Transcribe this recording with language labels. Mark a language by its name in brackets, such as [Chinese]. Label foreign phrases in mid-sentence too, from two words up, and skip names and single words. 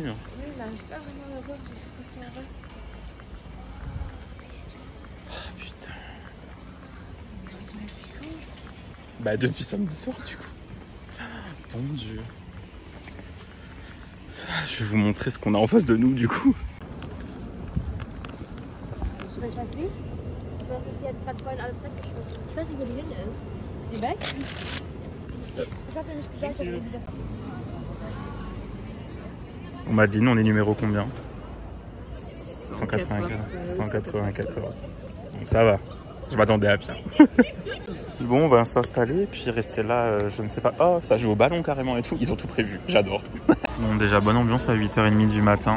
[French] Oui, là, je peux pas vraiment la voir, je sais pas si c'est vrai. Oh putain. Bah depuis samedi soir du coup. Bon Dieu. Je vais vous montrer ce qu'on a en face de nous du coup. [German] Ich weiß nicht. Ich weiß nicht, die hat gerade vorhin alles weggeschmissen. Ich weiß nicht, wo die hin ist. Ist sie weg? Ich hatte nämlich gesagt, dass sie das... [French] Madeleine, on est numéro combien? 194. 194. Bon, ça va. Je m'attendais à pire. Bon, on va s'installer, puis rester là, je ne sais pas. Oh, ça joue au ballon carrément et tout. Ils ont tout prévu, j'adore. Bon, déjà, bonne ambiance à 8h30 du matin.